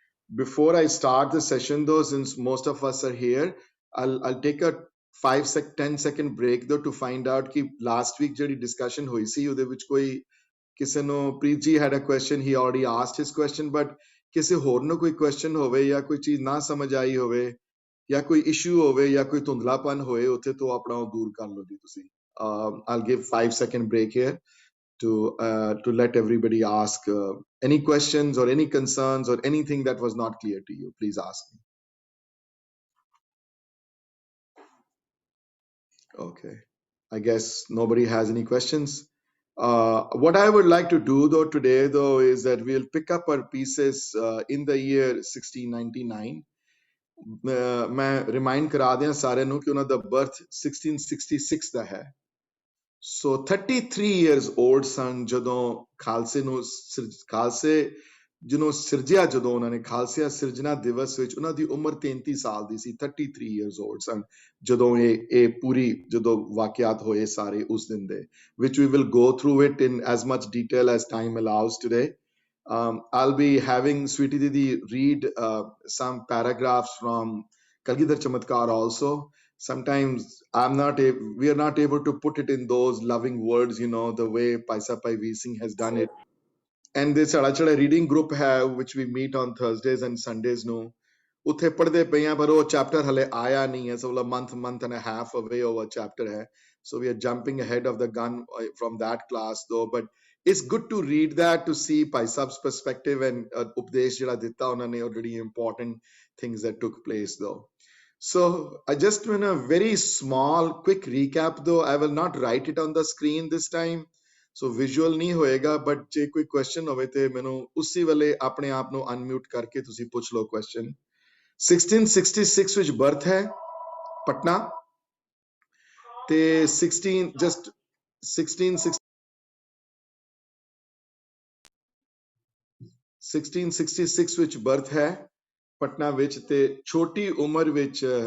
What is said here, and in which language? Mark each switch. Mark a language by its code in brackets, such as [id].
[en] Before I start the session, though, since most of us are here, I'll take a 10 second break though to find out [pa] कि last week ਜਿਹੜੀ discussion ਹੋਈ ਸੀ ਉਹਦੇ ਵਿੱਚ ਕੋਈ ਕਿਸੇ ਨੂੰ ਪ੍ਰੀਤ ਜੀ [en] had a question, he already asked his question, but [pa] ਕਿਸੇ ਹੋਰ ਨੂੰ ਕੋਈ question ਹੋਵੇ ਜਾਂ ਕੋਈ ਚੀਜ਼ ਨਾ ਸਮਝ ਆਈ ਹੋਵੇ ਜਾਂ ਕੋਈ issue ਹੋਵੇ ਜਾਂ ਕੋਈ ਧੁੰਦਲਾਪਨ ਹੋਏ ਉੱਥੇ ਤੋਂ ਆਪਣਾ ਉਹ ਦੂਰ ਕਰ ਲਓ ਜੀ ਤੁਸੀਂ. [en] I'll give 5 second break here to let everybody ask any questions or any concerns or anything that was not clear to you. Please ask me. Okay, I guess nobody has any questions. What I would like to do though today though is that we'll pick up our pieces in the year 1699. [pa] मैं remind करा दियां सारे ਨੂੰ कि ਉਹਨਾਂ ਦਾ birth 1666 ਦਾ ਹੈ. So 33 years old ਸਨ ਜਦੋਂ ਖਾਲਸੇ ਨੂੰ ਖਾਲਸੇ ਜਿਹਨੂੰ ਸਿਰਜਿਆ ਜਦੋਂ ਉਹਨਾਂ ਨੇ ਖਾਲਸਿਆ ਸਿਰਜਣਾ ਦਿਵਸ ਵਿੱਚ ਉਹਨਾਂ ਦੀ ਉਮਰ 33 ਸਾਲ ਦੀ ਸੀ. 33 years old ਸਨ ਜਦੋਂ ਇਹ ਪੂਰੀ ਜਦੋਂ ਵਾਕਿਆਤ ਹੋਏ ਸਾਰੇ ਉਸ ਦਿਨ ਦੇ [en] which we will go through it in as much detail as time allows today. I'll be having Sweetie Didi read some paragraphs from Kalgidhar Chamatkar also. Sometimes we are not able to put it in those loving words, the way Paisa Pai V Singh has done it. And this Chada reading group have which we meet on Thursdays and Sundays no. [pa] ਉੱਥੇ ਪੜ੍ਹਦੇ ਪਏ ਆ ਪਰ ਉਹ chapter ਹਲੇ ਆਇਆ ਨਹੀਂ ਹੈ, so a month and a half away over chapter ਹੈ. [en] So we are jumping ahead of the gun from that class though, but it's good to read that to see Pai Sahib's perspective and [pa] ਉਪਦੇਸ਼ ਜਿਹੜਾ ਦਿੱਤਾ ਉਹਨਾਂ ਨੇ, [en] already important things that took place though. So I just want a very small quick recap though. I will not write it on the screen this time, so visual [pa] नहीं होएगा, but ਜੇ ਕੋਈ question ਹੋਵੇ ਤੇ ਮੈਨੂੰ ਉਸੇ ਵੇਲੇ ਆਪਣੇ ਆਪ ਨੂੰ unmute ਕਰਕੇ ਤੁਸੀਂ ਪੁੱਛ ਲਓ question. 1666 ਵਿੱਚ birth ਹੈ ਪਟਨਾ ਤੇ 1666 ਵਿੱਚ birth ਹੈ ਪਟਨਾ ਵਿੱਚ ਤੇ ਛੋਟੀ ਉਮਰ ਵਿੱਚ